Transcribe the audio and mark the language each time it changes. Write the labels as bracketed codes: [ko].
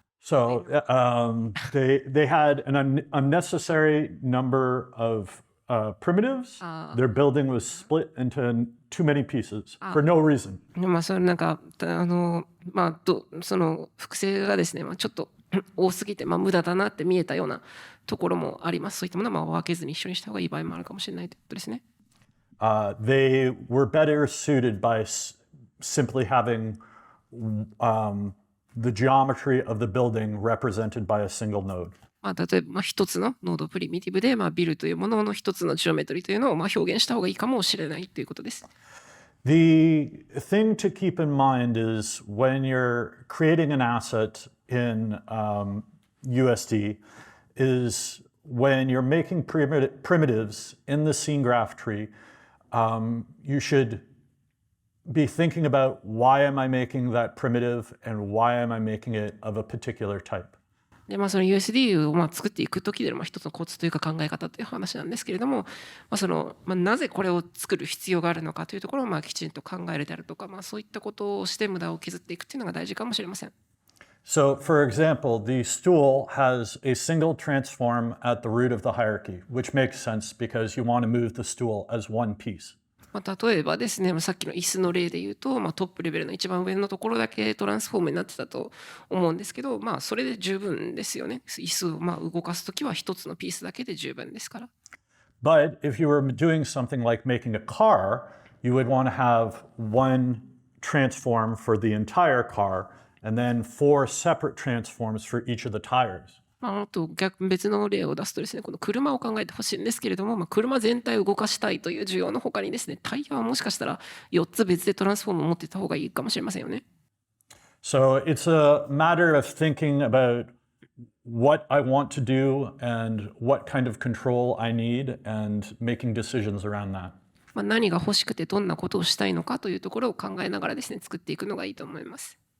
[en] So they had an unnecessary number of primitives. Their building was split into too many pieces for no reason. [ja] その複製がですね、ちょっと多すぎて無駄だなって見えたようなところもあります。そういったものは分けずに一緒にした方がいい場合もあるかもしれないということですね。 [en] they were better suited by simply having the geometry of the building represented by a single node. [ja] 例えば一つのノードプリミティブで、ビルというものの一つのジオメトリというのを表現した方がいいかもしれないということです。 [en] The thing to keep in mind is when you're creating an asset in USD is when you're making primitives in the scene graph tree, you should be thinking about why am I making that primitive and why am I making it of a particular type. [ja] でその USD を作っていく時での一つのコツというか考え方という話なんですけれども、なぜこれを作る必要があるのかというところをきちんと考えるであるとか、そういったことをして無駄を削っていくっていうのが大事かもしれません。 [en] So, for example, the stool has a single transform at the root of the hierarchy, which makes sense because you want to move the stool as one piece. [ja] 例えばですね、さっきの椅子の例で言うと、トップレベルの一番上のところだけトランスフォームになってたと思うんですけど、それで十分ですよね。椅子を動かすときは一つのピースだけで十分ですから。 [en] But if you were doing something like making a car, you would want to have one transform for the entire car and then 4 separate transforms for each of the tires. [ja] あと別の例を出すとですね、この車を考えてほしいんですけれども、車全体を動かしたいという需要の他にですね、タイヤはもしかしたら4つ別でトランスフォームを持っていた方がいいかもしれませんよね。 [en] So it's a matter of thinking about what I want to do and what kind of control I need and making decisions around that. [ja] 何が欲しくてどんなことをしたいのかというところを考えながらですね、作っていくのがいいと思います。